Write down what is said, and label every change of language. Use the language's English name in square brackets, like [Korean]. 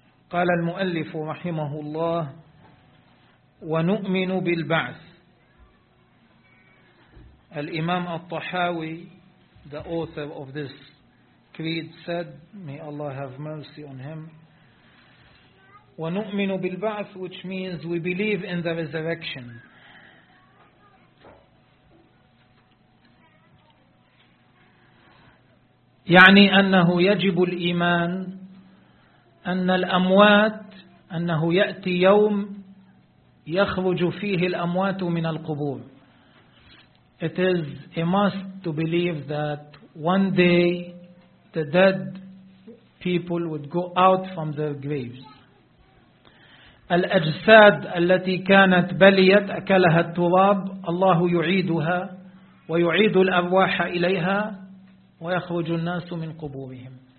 [Arabic] قال المؤلف رحمه الله ونؤمن بالبعث. [English] الإمام الطحاوي the author of this creed said, may Allah have mercy on him, [Arabic] ونؤمن بالبعث [English] which means we believe in the resurrection. [Arabic] يعني أنه يجب الإيمان أن الأموات أنه يأتي يوم يخرج فيه الأموات من القبور. [English] It is a must to believe that one day the dead people would go out from their graves. [Arabic] الأجساد التي كانت بليت أكلها التراب الله يعيدها ويعيد الأرواح إليها ويخرج الناس من قبورهم.